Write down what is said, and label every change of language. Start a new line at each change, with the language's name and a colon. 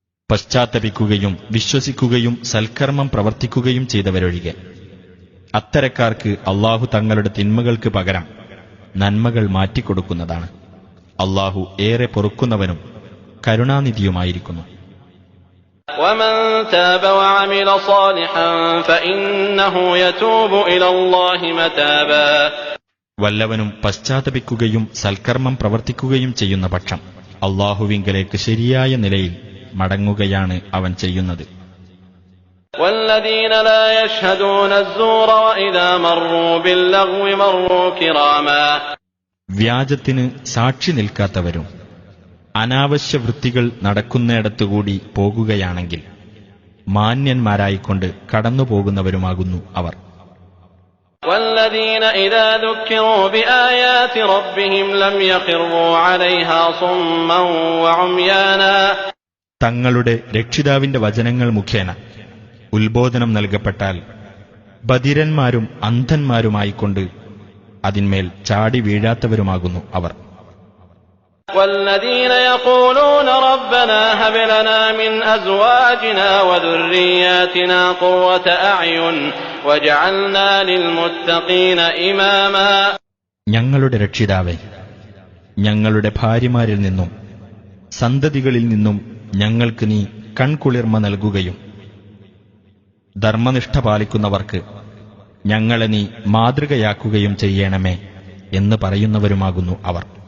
Malayalam: പശ്ചാത്തപിക്കുകയും വിശ്വസിക്കുകയും സൽക്കർമ്മം പ്രവർത്തിക്കുകയും ചെയ്തവരൊഴികെ അത്തരക്കാർക്ക് അള്ളാഹു തങ്ങളുടെ തിന്മകൾക്ക് പകരം നന്മകൾ മാറ്റിക്കൊടുക്കുന്നതാണ്. അള്ളാഹു ഏറെ പൊറുക്കുന്നവനും കരുണാനിധിയുമായിരിക്കുന്നു.
Arabic: ومن تاب وعمل صالحا فإنه يتوب إلى الله متابا.
Malayalam: വല്ലവനും പശ്ചാത്തപിക്കുകയും സൽക്കർമ്മം പ്രവർത്തിക്കുകയും ചെയ്യുന്ന പക്ഷം അള്ളാഹുവിങ്കലേക്ക് ശരിയായ നിലയിൽ മടങ്ങുകയാണ് അവൻ ചെയ്യുന്നത്.
Arabic: والذين لا يشهدون الزور وإذا مروا باللغو مروا كراما.
Malayalam: വ്യാജത്തിന് സാക്ഷി നിൽക്കാത്തവരും അനാവശ്യ വൃത്തികൾ നടക്കുന്നിടത്തുകൂടി പോകുകയാണെങ്കിൽ മാന്യന്മാരായിക്കൊണ്ട് കടന്നുപോകുന്നവരുമാകുന്നു അവർ.
Arabic: والذين إذا ذكروا بآيات ربهم لم يخروا عليها صما وعميانا
Malayalam: തങ്ങളുടെ രക്ഷിതാവിന്റെ വചനങ്ങൾ മുഖേന ഉത്ബോധനം നൽകപ്പെട്ടാൽ ബധിരന്മാരും അന്ധന്മാരുമായിക്കൊണ്ട് അതിന്മേൽ ചാടി വീഴാത്തവരുമാകുന്നു അവർ.
Arabic: والذين يقولون ربنا هب لنا من أزواجنا وذرياتنا قرة أعين وجعلنا للمتقين إماما
Malayalam: ഞങ്ങളുടെ രക്ഷിതാവേ, ഞങ്ങളുടെ ഭാര്യമാരിൽ നിന്നും സന്തതികളിൽ നിന്നും ഞങ്ങൾക്ക് നീ കൺകുളിർമ നൽകുകയും ധർമ്മനിഷ്ഠ പാലിക്കുന്നവർക്ക് ഞങ്ങളെ നീ മാതൃകയാക്കുകയും ചെയ്യണമേ എന്ന് പറയുന്നവരുമാകുന്നു അവർ.